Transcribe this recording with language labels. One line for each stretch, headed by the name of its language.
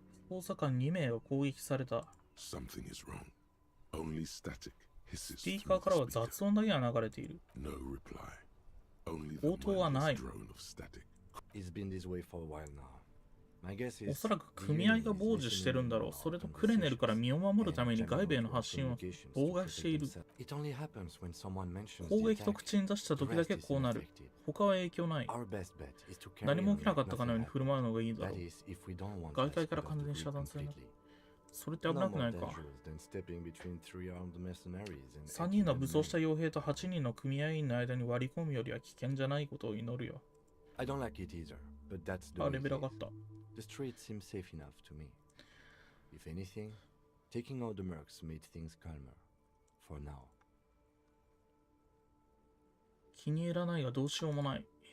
Japanese: 捜査官2名が攻撃された。
English: Something is wrong. Only static hisses
Japanese: スピーカーからは雑音だけが流れている。
English: No reply. Only
Japanese: 応答はない。
English: drone of static. It's been this way for a while now.
Japanese: おそらく組合が傍受してるんだろう。それとクレネルから身を守るために外部への発信を妨害している。攻撃と口に出した時だけこうなる。他は影響ない。何も起きなかったかのように振る舞うのがいいだろう。外界から完全に遮断するな。それって危なくないか。 3人の武装した傭兵と8人の組合員の間に割り込むよりは危険じゃないことを祈るよ。あ、レベル上がった。
English: The street seems safe enough to me. If anything, taking out the mercs made things calmer. For now.
Japanese: 気に入らないがどうしようもない。